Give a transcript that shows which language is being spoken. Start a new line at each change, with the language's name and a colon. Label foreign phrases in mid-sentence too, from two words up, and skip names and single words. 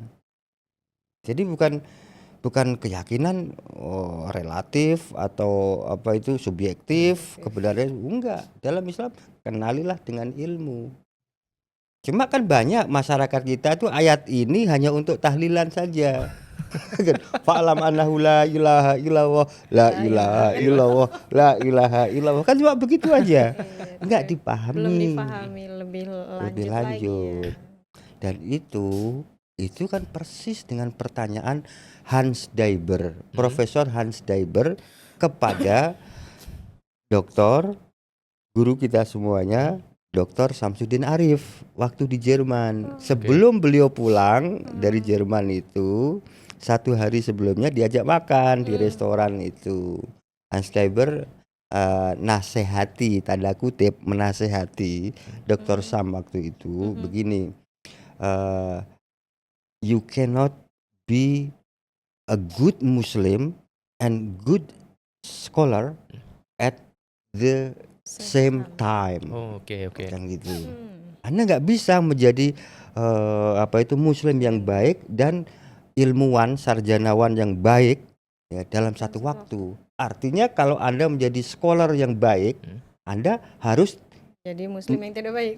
Indonesian: Jadi bukan keyakinan relatif atau apa itu subjektif, kebenaran enggak. Dalam Islam kenalilah dengan ilmu. Cuma kan banyak masyarakat kita tuh ayat ini hanya untuk tahlilan saja.
Arabic: فاعلم أنه لا إله إلا الله، لا إله إلا الله، لا إله إلا الله.
Indonesian: Kan cuma begitu aja. Enggak dipahami. Belum dipahami lebih lanjut lagi ya. Dan itu kan persis dengan pertanyaan Hans Daiber, Profesor Hans Daiber kepada dokter guru kita semuanya, Dr. Samsudin Arif waktu di Jerman. Sebelum beliau pulang dari Jerman itu, 1 hari sebelumnya diajak makan di restoran itu. Hans Daiber nasihati, tanda kutip menasehati Dr. Sam waktu itu begini,
English: you cannot be a good Muslim and good scholar at the same time.
Indonesian: Oh, oke. Kan gitu. Anda nggak bisa menjadi muslim yang baik dan ilmuwan sarjanawan yang baik ya dalam satu waktu. Artinya kalau Anda menjadi scholar yang baik, Anda harus Jadi muslim yang tidak baik.